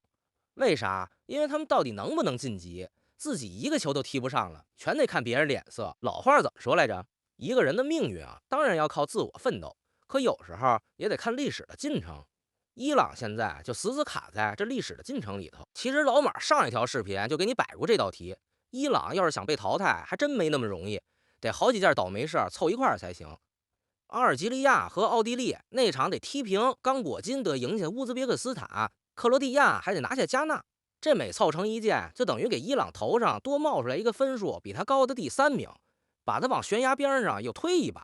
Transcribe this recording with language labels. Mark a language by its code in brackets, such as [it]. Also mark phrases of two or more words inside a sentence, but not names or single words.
[zh] 为啥？因为他们到底能不能晋级，自己一个球都踢不上了，全得看别人脸色。老话怎么说来着？一个人的命运啊，当然要靠自我奋斗，可有时候也得看历史的进程。伊朗现在就死死卡在这历史的进程里头。其實老馬上一條視頻就給你擺過這道題，伊朗要是想被淘汰，還真沒那麼容易，得好幾件倒霉事湊一塊兒才行。阿爾及利亞和奧地利那場得踢平，剛果金得贏下烏茲別克斯坦，克羅地亞還得拿下加納，這每湊成一件，就等於給伊朗頭上多冒出來一個分數比他高的第3名，把他往懸崖邊上又推一把。